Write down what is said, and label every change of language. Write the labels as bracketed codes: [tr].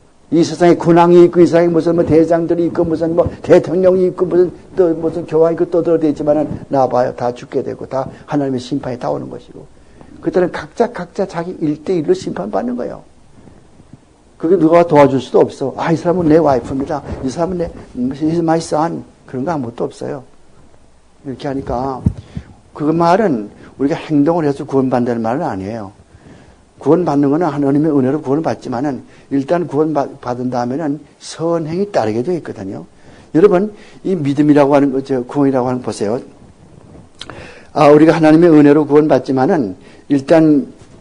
[ko] 이 세상에 군왕이 있고, 이 세상에 무슨 뭐 대장들이 있고, 무슨 뭐 대통령이 있고, 무슨 교황이 있고 떠들어대 있지만은 나와봐요. 다 죽게 되고, 다 하나님의 심판이 다 오는 것이고. 그때는 각자 자기 1대1로 심판받는 거예요. 그게 누가 도와줄 수도 없어. 이 사람은 내 와이프입니다. 이 사람은 [en] he's my son. [ko] 그런 거 아무것도 없어요. 이렇게 하니까, 그 말은 우리가 행동을 해서 구원받는다는 말은 아니에요. 구원받는 거는 하나님의 은혜로 구원을 받지만은, 일단 구원받은 다음에는 선행이 따르게 되어 있거든요. 여러분, 이 믿음이라고 하는 거, 구원이라고 하는 거 보세요. 우리가 하나님의 은혜로 구원받지만은, 일단,